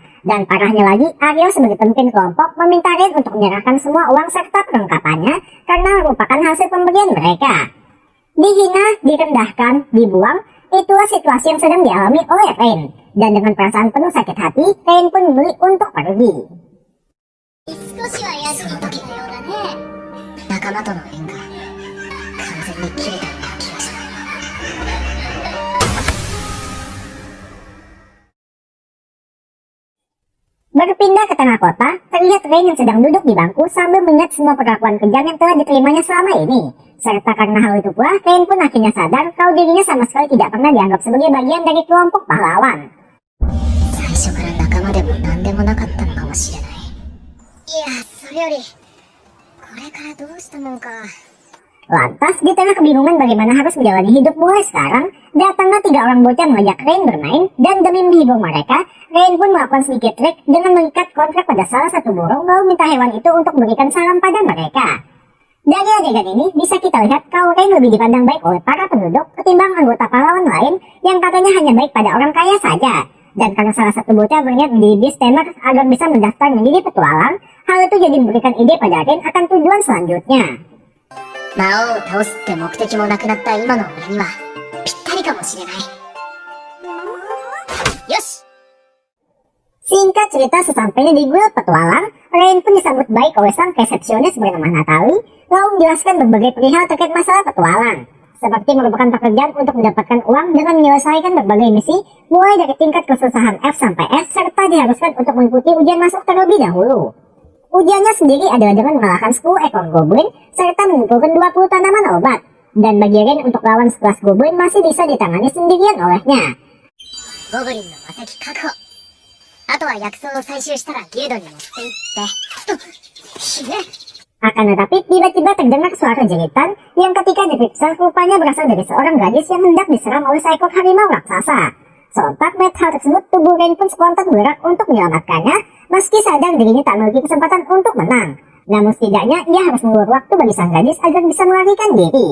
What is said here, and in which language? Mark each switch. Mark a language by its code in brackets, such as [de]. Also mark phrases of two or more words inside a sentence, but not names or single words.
[id] Dan parahnya lagi, Aryo sebagai pemimpin kelompok meminta Rin untuk menyerahkan semua uang serta perlengkapannya karena merupakan hasil pemberian mereka. Dihina, direndahkan, dibuang, itulah situasi yang sedang dialami oleh Rin. Dan dengan perasaan penuh sakit hati, Rin pun memilih untuk pergi. [ja] 少しは休み時のようだね。仲間との縁が完全に切れたような気がした。 [id] Berpindah ke tengah kota, terlihat Rin yang sedang duduk di bangku sambil mengingat semua perlakuan kejam yang telah diterimanya selama ini. Serta karena hal itu pula, Rin pun akhirnya sadar kalau dirinya sama sekali tidak pernah dianggap sebagai bagian dari kelompok pahlawan. [ja] 最初から仲間でも何でもなかったのかもしれない。いや、それよりこれからどうしたもんか。 [id] Lantas, di tengah kebingungan bagaimana harus menjalani hidup mulai sekarang, datanglah 3 orang bocah mengajak Rin bermain, dan demi menghibur mereka, Rin pun melakukan sedikit trik dengan mengikat kontrak pada salah satu burung lalu minta hewan itu untuk memberikan salam pada mereka. Dari adegan ini, bisa kita lihat kalau Rin lebih dipandang baik oleh para penduduk ketimbang anggota pahlawan lain yang katanya hanya baik pada orang kaya saja. Dan karena salah satu bocah berniat menjadi [en] Beast Tamer [id] agar bisa mendaftar menjadi petualang, hal itu jadi memberikan ide pada Rin akan tujuan selanjutnya. [ja] 魔王を倒すって目的もなくなった今の俺にはぴったりかもしれない。よし。 [id] Singkat cerita, sesampainya di guild petualang, Rin pun disambut baik oleh sang resepsionis bernama Natalie, lalu menjelaskan berbagai perihal terkait masalah petualang, seperti merupakan pekerjaan untuk mendapatkan uang dengan menyelesaikan berbagai misi, mulai dari tingkat kesusahan F sampai S, serta diharuskan untuk mengikuti ujian masuk terlebih dahulu. Ujiannya sendiri adalah dengan mengalahkan 10 ekor goblin, serta mengumpulkan 20 tanaman obat. Dan bagi Rin untuk lawan 11 goblin masih bisa ditangani sendirian olehnya. [ja] ゴブリンの魔石確保。あとは薬草を採集したらギルドに持って行って。ひね。 [id] Akan tetapi tiba-tiba terdengar suara jeritan yang ketika diperiksa rupanya berasal dari seorang gadis yang hendak diserang oleh seekor harimau raksasa. Sontak melihat hal tersebut, tubuh Rin pun spontan bergerak untuk menyelamatkannya, meski sadar dirinya tak memiliki kesempatan untuk menang. Namun setidaknya ia harus menunggu waktu bagi sang gadis agar bisa melarikan diri.